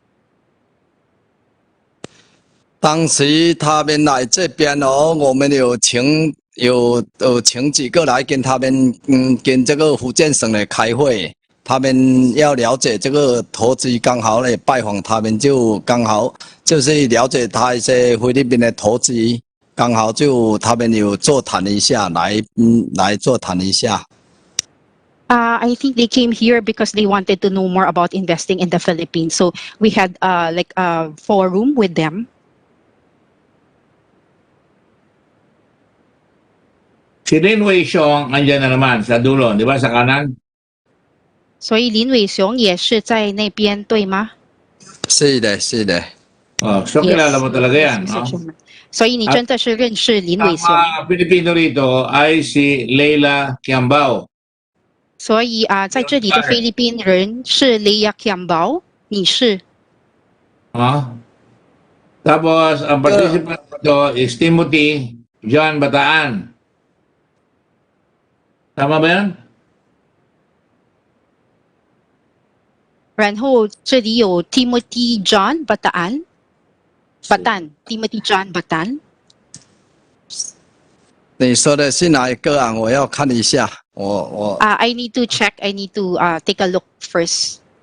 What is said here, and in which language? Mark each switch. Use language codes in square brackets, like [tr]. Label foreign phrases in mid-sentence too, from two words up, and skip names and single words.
[zh] 当时他们来这边哦，我们有请几个来跟他们跟这个福建省的开会，他们要了解这个投资，刚好来拜访他们，就刚好就是了解他一些菲律宾的投资，刚好就他们有座谈一下，来座谈一下。 [en] I think they came here because they wanted to know more about investing in the Philippines. So we had like a forum with them. [tl] Si Lin Wei Xiong, andyan na naman sa dulo, di ba, sa kanan? [zh] 所以林伟雄也是在那边，对吗？是的，是的。 [tl] Oh, so kilala mo talaga yan, no? [zh] 所以你真的是认识林伟雄。 [tl] Ang mga Pilipino rito ay si Leila Kiambao. [zh] 所以在这里的菲律宾人是 Leia Kiambao， 你是？ [tl] Tapos, ang participant dito is Timothy John Bataan. Tama ba yan? [zh] 然后这里有 Timothy John Bataan Timothy John Bataan。你说的是哪一个啊？我要看一下，我。 [en] I need to check. I need to take a look first.